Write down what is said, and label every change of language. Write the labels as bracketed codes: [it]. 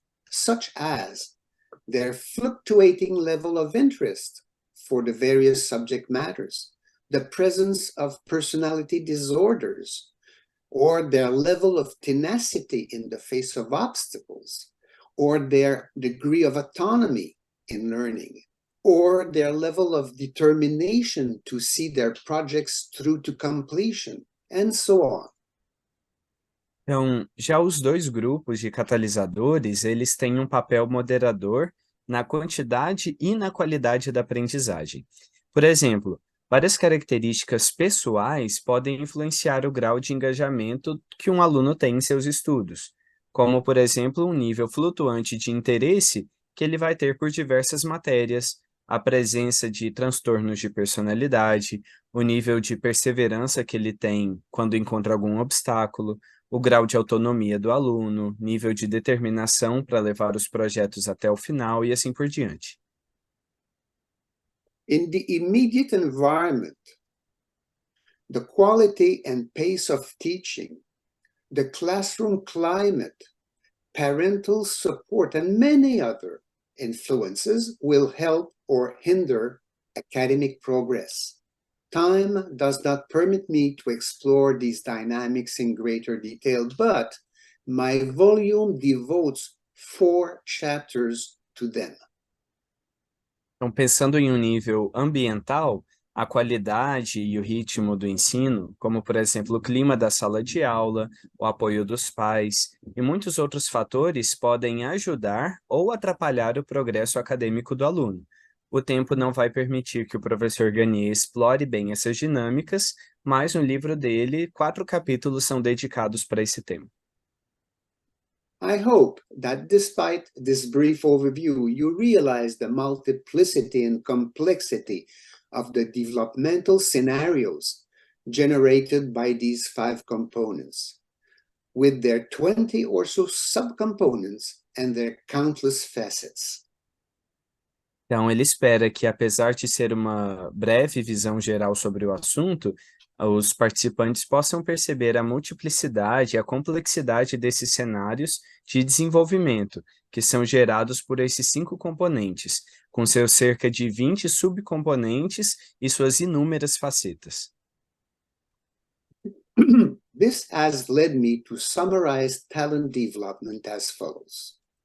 [en] such as their fluctuating level of interest for the various subject matters, the presence of personality disorders, or their level of tenacity in the face of obstacles, or their degree of autonomy in learning, or their level of determination to see their projects through to completion, and so on. [pt] Então, já os dois grupos de catalisadores, eles têm um papel moderador na quantidade e na qualidade da aprendizagem. Por exemplo, várias características pessoais podem influenciar o grau de engajamento que um aluno tem em seus estudos, como, por exemplo, um nível flutuante de interesse que ele vai ter por diversas matérias, a presença de transtornos de personalidade, o nível de perseverança que ele tem quando encontra algum obstáculo, o grau de autonomia do aluno, nível de determinação para levar os projetos até o final e assim por diante. [en] In the immediate environment, the quality and pace of teaching, the classroom climate, parental support, and many other influences will help or hinder academic progress. Time does not permit me to explore these dynamics in greater detail, but my volume devotes 4 chapters to them. [pt] Então, pensando em um nível ambiental, a qualidade e o ritmo do ensino, como por exemplo o clima da sala de aula, o apoio dos pais e muitos outros fatores podem ajudar ou atrapalhar o progresso acadêmico do aluno. O tempo não vai permitir que o professor Gagné explore bem essas dinâmicas, mas no livro dele, 4 capítulos são dedicados para esse tema. [en] I hope that despite this brief overview, you realize the multiplicity and complexity of the developmental scenarios generated by these 5 components, with their 20 or so subcomponents and their countless facets. [pt] Então, ele espera que, apesar de ser uma breve visão geral sobre o assunto, os participantes possam perceber a multiplicidade e a complexidade desses cenários de desenvolvimento, que são gerados por esses 5 componentes, com seus cerca de 20 subcomponentes e suas inúmeras facetas. [en] This has led me to summarize talent development as follows.